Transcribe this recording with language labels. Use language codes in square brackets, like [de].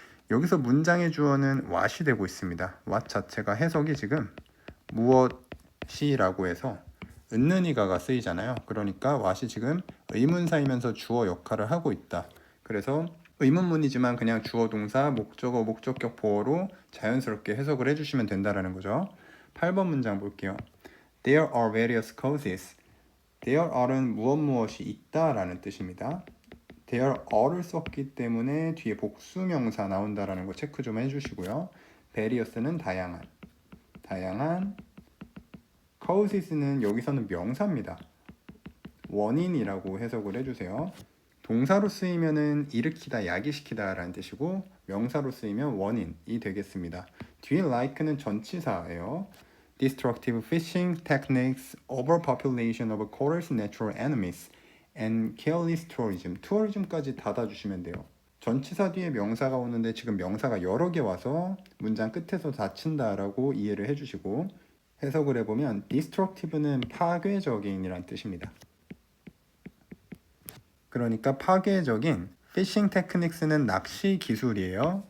[ko] 여기서 문장의 주어는 what이 되고 있습니다. what 자체가 해석이 지금 무엇이라고 해서 은는이가가 쓰이잖아요. 그러니까 what이 지금 의문사이면서 주어 역할을 하고 있다. 그래서 의문문이지만 그냥 주어 동사 목적어 목적격 보어로 자연스럽게 해석을 해주시면 된다라는 거죠. 8번 문장 볼게요. [en] There are various causes. There are [ko] 는 무엇이 있다라는 뜻입니다. There are를 썼기 때문에 뒤에 복수명사 나온다라는 거 체크 좀 해주시고요. various는 다양한 causes는 여기서는 명사입니다. 원인이라고 해석을 해주세요. 동사로 쓰이면은 일으키다, 야기시키다 라는 뜻이고 명사로 쓰이면 원인이 되겠습니다. 뒤에 like는 전치사예요. [en] Destructive fishing techniques, overpopulation of corals, natural enemies, and careless tourism. [ko] tourism까지 닫아주시면 돼요. 전치사 뒤에 명사가 오는데 지금 명사가 여러 개 와서 문장 끝에서 닫힌다라고 이해를 해주시고 해석을 해보면 destructive는 파괴적인이란 뜻입니다. 그러니까 파괴적인 피싱 테크닉스는 낚시 기술이에요.